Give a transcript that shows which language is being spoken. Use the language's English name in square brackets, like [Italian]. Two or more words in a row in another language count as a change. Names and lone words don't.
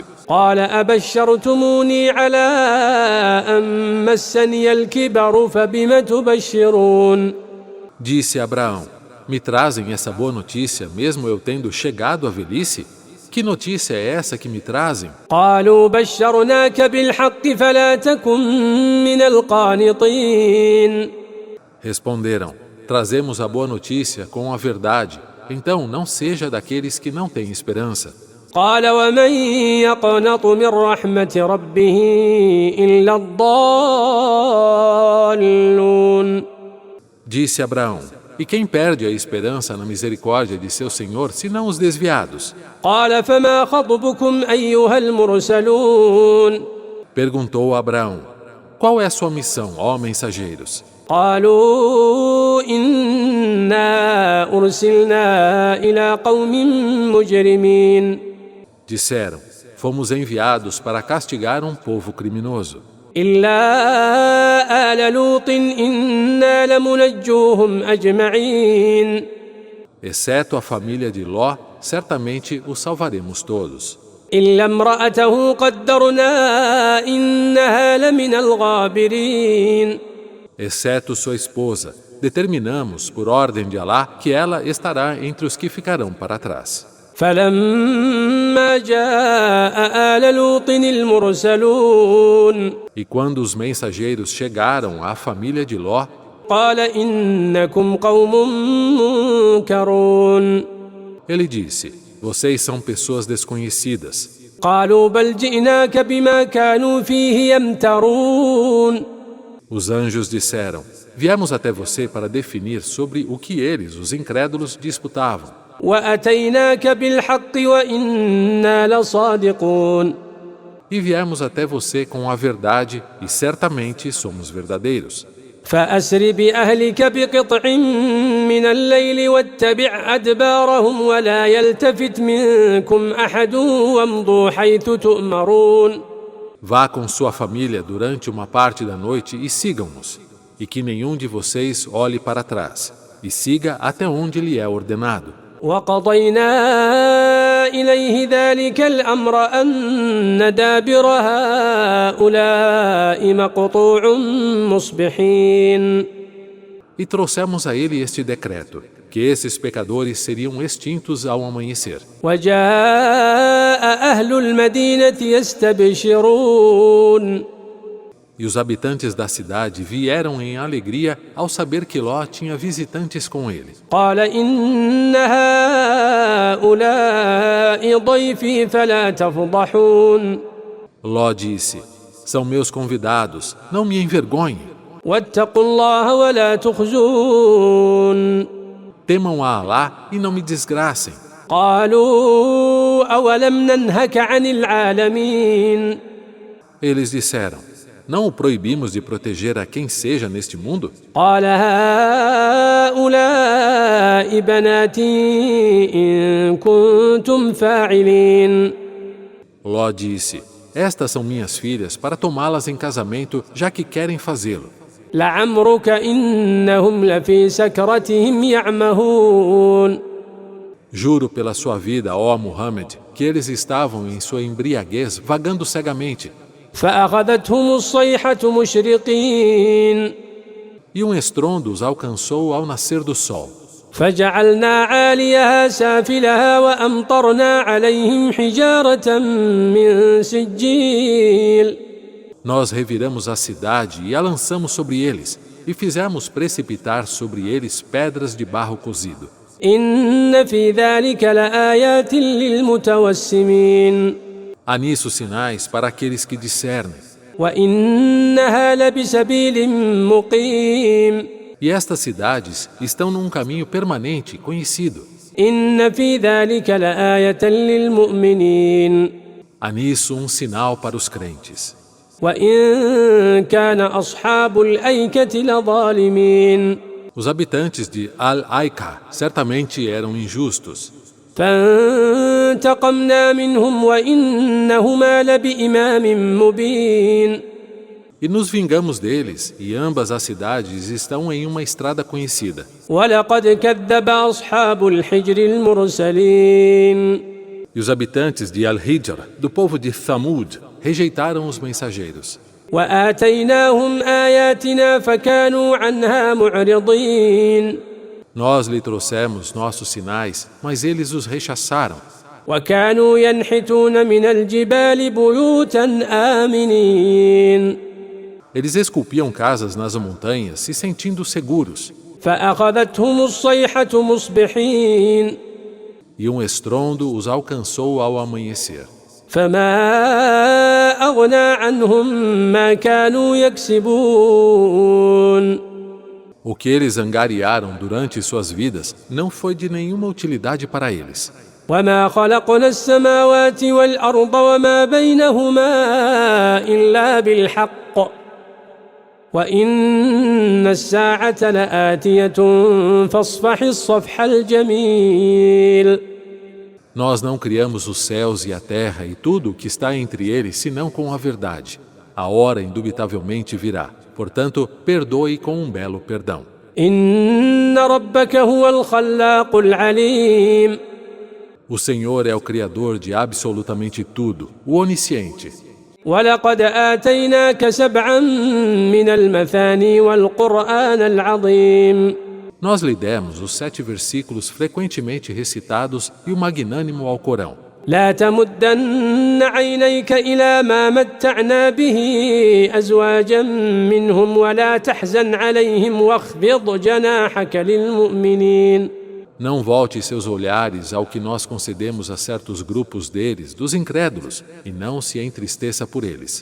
[Arabic] قال أبشرتموني على أن مسني الكبر فبم تبشرون. [Portuguese] Disse Abraão, me trazem essa boa notícia mesmo eu tendo chegado à velhice? Que notícia é essa que me trazem? [Arabic] قالوا بشرناك بالحق فلا تكن من القانطين. [Portuguese] Responderam, trazemos a boa notícia com a verdade, então não seja daqueles que não têm esperança. [Arabic] قال ومن يقنط من رحمة ربه إلا الضالون. [Portuguese] Disse Abraão, e quem perde a esperança na misericórdia de seu Senhor, senão os desviados? [Arabic] قال فما خطبكم أيها المرسلون. [Portuguese] Perguntou Abraão, qual é a sua missão, ó mensageiros? [Arabic] قالوا إنا أرسلنا إلى قوم مجرمين. [Portuguese] Disseram, fomos enviados para castigar um povo criminoso. [Arabic] إلا آل لوط إنا لمنجوهم أجمعين. [Portuguese] Exceto a família de Ló, certamente os salvaremos todos. [Arabic] إلا امرأته قدرنا إنها لمن الغابرين. [Portuguese] Exceto sua esposa, determinamos, por ordem de Alá, que ela estará entre os que ficarão para trás. [Arabic] فلما جاء آل لوط المرسلون. [Portuguese] E quando os mensageiros chegaram à família de Ló, [Arabic] قال إنكم قوم منكرون. [Portuguese] ele disse, vocês são pessoas desconhecidas. [Arabic] قالوا بل جئناك بما كانوا فيه يمترون. [Portuguese] Os anjos disseram, viemos até você para definir sobre o que eles, os incrédulos, disputavam. [Arabic] وأتيناك بالحق وإنا لصادقون. [Portuguese] E viemos até você com a verdade, e certamente somos verdadeiros. [Arabic] فأسر بأهلك بقطع من الليل واتبع أدبارهم ولا يلتفت منكم أحد وامضوا حيث تؤمرون. [Portuguese] Vá com sua família durante uma parte da noite e sigam-nos, e que nenhum de vocês olhe para trás, e siga até onde lhe é ordenado. [Arabic] وقضينا إليه ذلك الأمر أن دابر هؤلاء مقطوع مصبحين. [Portuguese] E trouxemos a ele este decreto, que esses pecadores seriam extintos ao amanhecer. [Arabic] وجاء أهل المدينة يستبشرون. [Portuguese] E os habitantes da cidade vieram em alegria ao saber que Ló tinha visitantes com ele. [Arabic] قال إن هؤلاء ضيفي فلا تفضحون. [Portuguese] Ló disse, são meus convidados, não me envergonhem. [Arabic] واتقوا الله ولا تخزون. [Portuguese] Temam a Alá e não me desgracem. [Arabic] قالوا أولم ننهك عن العالمين. [Portuguese] Eles disseram, não o proibimos de proteger a quem seja neste mundo? [Arabic] قال هؤلاء بناتي إن كنتم فاعلين. [Portuguese] Ló disse: estas são minhas filhas para tomá-las em casamento, já que querem fazê-lo. [Arabic] لعمرك إنهم لفي سكرتهم يعمهون. [Portuguese] Juro pela sua vida, ó Muhammad, que eles estavam em sua embriaguez vagando cegamente. [Arabic] فأخذتهم الصيحة مشرقين. [Portuguese] E um estrondo os alcançou ao nascer do sol. [Arabic] فجعلنا عاليها سافلها وأمطرنا عليهم حجارة من سجيل. [Portuguese] Nós reviramos a cidade e a lançamos sobre eles, e fizemos precipitar sobre eles pedras de barro cozido. [Arabic] إن في ذلك لآيات للمتوسمين. [Portuguese] Há nisso sinais para aqueles que discernem. [Arabic] وإنها لبسبيل مقيم. [Portuguese] E estas cidades estão num caminho permanente e conhecido. [Arabic] إن في ذلك لآية للمؤمنين. [Portuguese] Há nisso um sinal para os crentes. [Arabic] وإن كان أصحاب الأيكة لظالمين. [Portuguese] Os habitantes de Al-Aika certamente eram injustos. [Arabic] فانتقمنا منهم وإنهما لبإمام مبين. [Portuguese] E nos vingamos deles, e ambas as cidades estão em uma estrada conhecida. [Arabic] ولقد كذب أصحاب الحجر المرسلين. [Portuguese] E os habitantes de Al-Hijr, do povo de Thamud, rejeitaram os mensageiros. [Arabic] وآتيناهم آياتنا فكانوا عنها معرضين. [Portuguese] Nós lhe trouxemos nossos sinais, mas eles os rechaçaram. [Arabic] وكانوا ينحتون من الجبال بيوتا آمنين. [Portuguese] Eles esculpiam casas nas montanhas, se sentindo seguros. [Arabic] فأخذتهم الصيحة مصبحين. [Portuguese] E um estrondo os alcançou ao amanhecer. [Arabic] فما أغنى عنهم ما كانوا يكسبون. [Portuguese] O que eles angariaram durante suas vidas não foi de nenhuma utilidade para eles. [Arabic] وما خلقنا السماوات والأرض وما بينهما إلا بالحق وإن الساعة لآتية فاصفح الصفح الجميل. [Portuguese] Nós não criamos os céus e a terra e tudo o que está entre eles, senão com a verdade. A hora indubitavelmente virá. Portanto, perdoe com um belo perdão. [Arabic] إن ربك هو الخلاق العليم. [Portuguese] O Senhor é o Criador de absolutamente tudo, o Onisciente. [Arabic] ولقد آتيناك سبعا من المثاني والقرآن العظيم. [Portuguese] Nós lhe demos os 7 versículos frequentemente recitados e o magnânimo Alcorão. [Arabic] لا تمدن عينيك إلى ما متعنا به أزواجا منهم ولا تحزن عليهم واخفض جناحك للمؤمنين. [Portuguese] Não volte seus olhares ao que nós concedemos a certos grupos deles, dos incrédulos, e não se entristeça por eles.